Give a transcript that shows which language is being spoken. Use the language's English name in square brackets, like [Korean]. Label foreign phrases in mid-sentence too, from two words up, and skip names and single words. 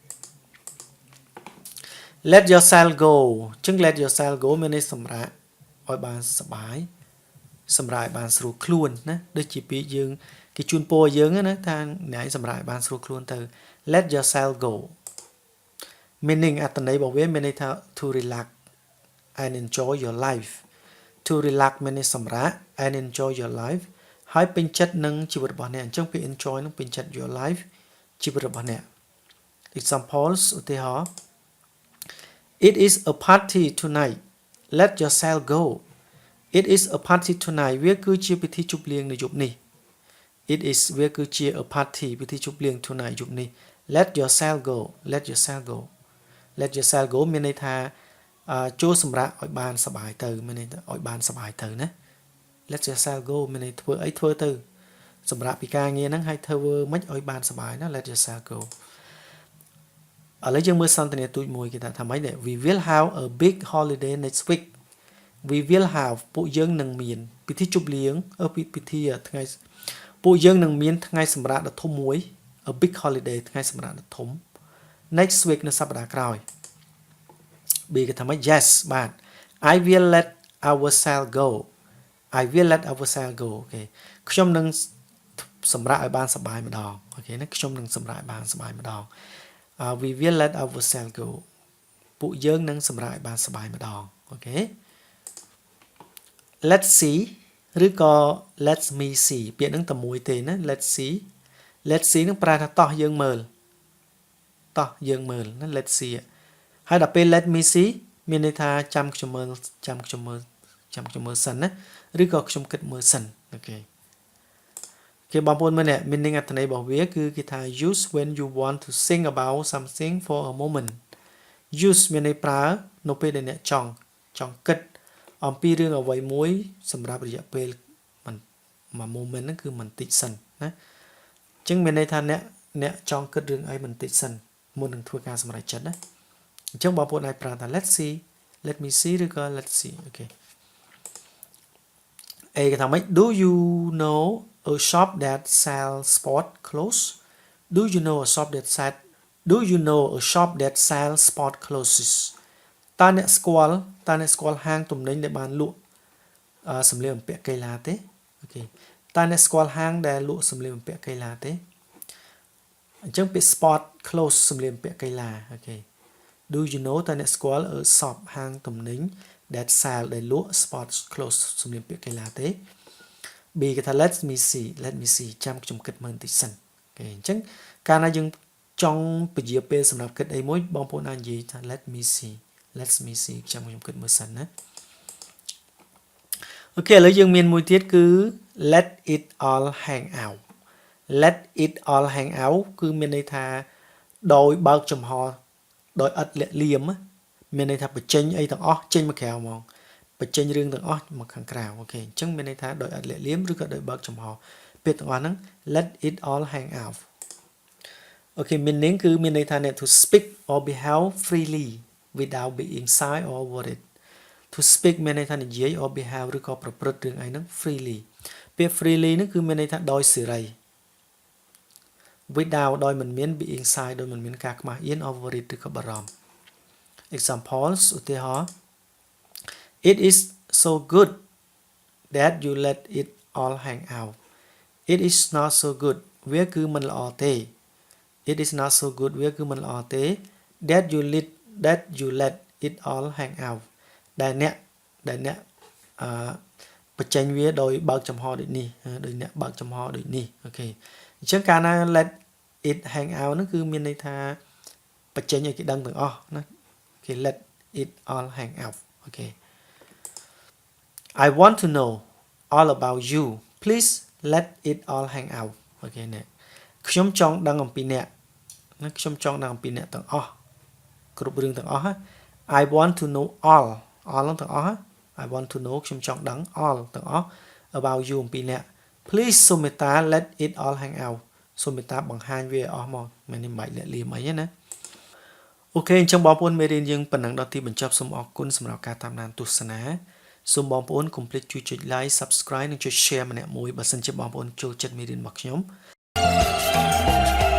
[English] let yourself go [Khmer] អញ្ចឹង [English] let yourself go [Khmer] មានន័យសម្រាប់ឲ្យបានសប្បាយសម្រាប់ឲ្យបានស្រួលខ្លួនណាដូចជាពាក្យយើងគេជូនពរយើងណាថាអ្នកឯងសម្រាប់ឲ្យបានស្រួលខ្លួនទៅ [English] let yourself go meaning [Khmer] អត្ថន័យរបស់វាមានន័យថា [English] to relax and enjoy your life to relax [Khmer] មានន័យសម្រាប់ [English] and enjoy your life [Khmer] ហើយពេញចិត្តនឹងជីវិត របស់អ្នកអញ្ចឹងពេល enjoy នឹងពេញចិត្ត [English] your life [Khmer] ជីវិតរបស់អ្នក examples ឧទាហរណ៍ [English] It is a party tonight let yourself go It is a party tonight [Khmer] វាគឺជាពិធីជប់លៀងនៅយប់នេះ [English] It is [Khmer] វាគឺជា [English] a party [Khmer] ពិធីជប់លៀ ង tonight យប់នេះ [English] let yourself go let yourself go let yourself go [Khmer] មានន័យថាចូលសម្រាប់ឲ្យបានសប្បាយទៅមានន័យថាឲ្យបានសប្បាយទៅណា [English] let yourself go [Khmer] មានន័យធ្វើអី ធ្វើទៅសម្រាប់ពីការងារហ្នឹងឲ្យធ្វើមិនឲ្យបានសប្បាយណា [English] let yourself go [Khmer] ឥឡូវយើងមើលសន្ទនាទូចមួយគេថាម៉េចនេះ [English] We will have a big holiday next week We will have [Khmer] ពួកយើងនឹងមានពិធីជប់លៀងពិធីថ្ងៃពួកយើង នឹងមានថ្ងៃសម្រាប់ដ៏ធំមួយ [English] a big holiday [Khmer] ថ្ងៃសម្រាប់ដ៏ធំ [English] next week [Khmer] នៅសប្តាហ៍ក្រោយ B គេថាម៉េច Yes បាទ [English] I will let ourselves go I will let ourselves go [Khmer] អូខេខ្ញុំនឹងសម្រាប់ឲ្យបានសប្បាយម្ដងអូខេណាខ្ញុំនឹងសម្រាប់ឲ្យបានសប្បាយម្ដង [English] We will let ourselves go [Khmer] ពួកយើងនឹងសម្រាប់ឲ្យបានសប្បាយម្ដងអូខេ [English] Let's see [Khmer] ឬក៏ [English] let me see [Khmer] ពាក្យហ្នឹងតែមួយទេណា [English] let's see [Khmer] នឹងប្រែថាតោះយើងមើលណា let's see ហើយដល់ពេល [English] let me see [Khmer] មានន័យថាចាំខ្ញុំមើលសិនណា ឬក៏ខ្ញុំគិតមើលសិនអូខេគេបងប្អូនមើលនេះ meaning អត្ថន័យរបស់វាគឺគេថា [English] use when you want to think about something for a moment [Khmer] use មានន័យប្រើនៅពេលដែលអ្នកចង់គិតអំពីរឿងអ្វីមួយសម្រាប់រយៈពេលមួយ moment ហ្នឹងគឺបន្តិចសិនណាអញ្ចឹងមានន័យថាអ្នកចង់គិតរឿងអីបន្តិចសិនមុននឹងធ្វើការសម្រេចចិត្តណាអញ្ចឹងបងប្អូនអាចប្រើថា [English] let's see let me see [Khmer] ឬក៏ [English] let's see [Khmer] អូខេអេគេថាម៉េច [English] Do you know a shop that sells sport clothes Do you know a shop that sells sport clothes [Khmer] តើអ្នកស្គាល់ហាងទំនិញដែលបានលក់សម្លៀកបំពាក់កីឡាទេអូខេតើអ្នកស្គាល់ហាងដែល លក់សម្លៀកបំពាក់កីឡាទេអញ្ចឹងពាក្យ [English] sport clothes [Khmer] សម្លៀកបំពាក់កីឡាអូខេ [English] Do you know [Khmer] តើអ្នកស្គាល់ shop ហាងទំនិញ [English] that sell [Khmer] ដែលលក់ [English] sport clothes [Khmer] សម្លៀកបំពាក់កីឡាទេ B គេថា [English] let me see [Khmer] ចាំខ្ញុំគិតមើលបន្តិចសិនអូខេអញ្ចឹងកាលណាយើងចង់ពជាពេលសម្រាប់គិតអីមួយបងប្អូនអាចនិយាយថា [English] let me see [Khmer] ចាំខ្ញុំគិតមើលសិនណា អូខេឥឡូវយើងមានមួយទៀតគឺ [English] let it all hang out [Khmer] គឺមានន័យថាដោយបើកចំហដោយឥតលាក់លៀមមានន័យថាបញ្ចេញអីទាំងអស់ចេញមកក្រៅហ្មងបញ្ចេញរឿងទាំងអស់មក ខាងក្រៅអូខេអញ្ចឹងមានន័យថាដោយឥតលាក់លៀមឬក៏ដោយបើកចំហពាក្យទាំងអស់ហ្នឹង [English] let it all hang out [Khmer] អូខេ meaning គឺមានន័យថាអ្នក [English] to speak or behave freely without being shy or worried to speak [Khmer] មានន័យថានិយាយ [English] or behave [Khmer] ឬក៏ប្រព្រឹត្តរឿងអីហ្នឹង [English] freely ពា [Khmer] ក្យ freely ហ្នឹងគឺមានន័យថាដោយសេរី without ដោយមិនមាន [English] being shy [Khmer] ដោយមិនមានការខ្មាស់អៀន [English] or worried [Khmer] ឬក៏បារម្ភ examples ឧទាហរណ៍ [English] It is so good that you let it all hang out It is not so good [Khmer] វាគឺមិនល្អទេ [English] It is not so good [Khmer] វាគឺមិនល្អទេ [English] that you let it all hang out [Khmer] ដែលអ្នក បញ្ចេញវាដោយបើកចំហដូចនេះដោយអ្នកបើកចំហដូចនេះអូខេអញ្ចឹងកាលណា [English] let it hang out [Khmer] ហ្នឹងគឺមានន័យថាបញ្ចេញឲ្យគេដឹងទាំងអស់ណាគេ [English] let it all hang out [Khmer] អូខេ [English] I want to know all about you please let it all hang out [Khmer] អូខេនេះខ្ញុំចង់ដឹងអំពីអ្នកណាខ្ញុំចង់ដឹងអំ ពីអ្នកទាំងអស់គ្រប់រឿងទាំងអស់ [English] I want to know all [Khmer] ទាំងអស់ [English] I want to know [Khmer] ខ្ញុំចង់ដឹង all ទាំងអស់ [English] about you [Khmer] អំពីអ្នក please សូមមេត្តា [English] let it all hang out [Khmer] សូមមេត្តាបង្ហាញវាអស់មកមិននេះមិនលាក់លៀមអីណាអូខេអញ្ចឹងបងប្អូនមេរៀនយើងប៉ុណ្ណឹងដល់ទីបញ្ចប់សូមអរគុណសម្រាប់ការតាមដានទស្សនាសូមបងប្អូនកុំភ្លេចជួយចុច [English] like subscribe [Khmer] និងចុច share ម្នាក់មួយបើសិនជាបងប្អូនចូលចិត្តមេរៀនរបស់ខ្ញុំ